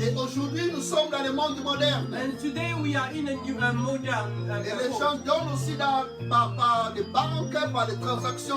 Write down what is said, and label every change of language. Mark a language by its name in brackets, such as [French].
[French] Et aujourd'hui, nous sommes dans le monde moderne. [English] And today we are in a new modern [French] Et les [English] world. [French] gens donnent aussi par les banques, par les transactions